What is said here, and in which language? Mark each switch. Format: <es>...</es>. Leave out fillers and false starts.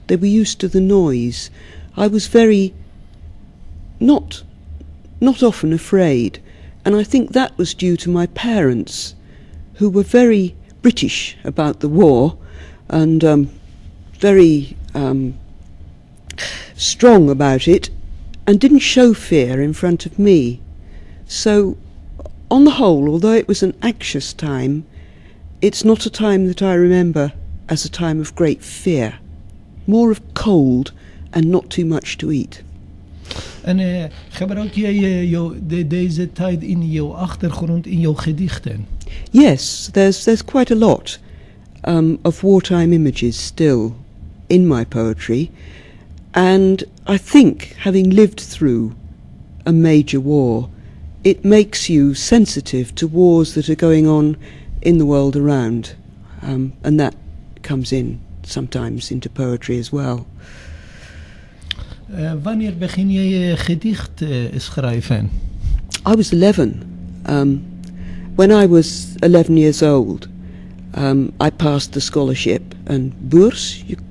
<en>They were used to the noise. I was very not often afraid, and I think that was due to my parents, who were very British about the war and very strong about it, and didn't show fear in front of me. So on the whole, although it was an anxious time, it's not a time that I remember as a time of great fear. More of cold and not too much to eat.</en> <nl>En gebruik jij deze tijd in jouw achtergrond, in jouw gedichten?</nl> <en>Yes, there's quite a lot of wartime images still in my poetry, and I think, having lived through a major war, it makes you sensitive to wars that are going on in the world around, and that comes in sometimes into poetry as well.</en> <nl>Wanneer begin je gedicht schrijven?</nl> <en>I was 11. When I was 11 years old, I passed the scholarship and bourse,</en>